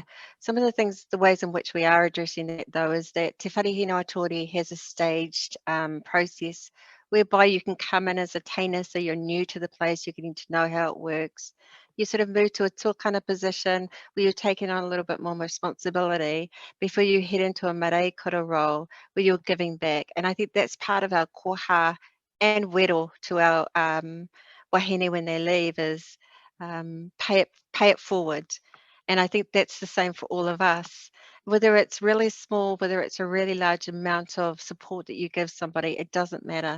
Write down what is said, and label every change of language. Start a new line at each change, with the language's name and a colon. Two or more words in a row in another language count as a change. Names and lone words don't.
English: Some of the things, the ways in which we are addressing that, though, is that Te Whare Hinatori has a staged process whereby you can come in as a tainer, so you're new to the place, you're getting to know how it works. you sort of move to a tōkana position where you're taking on a little bit more responsibility before you head into a
Māori: marae kura
English: role where you're giving back. And I think that's part of our koha and wero to our wahine when they leave is pay it forward. And I think that's the same for all of us. Whether it's really small, whether it's a really large amount of support that you give somebody, it doesn't matter.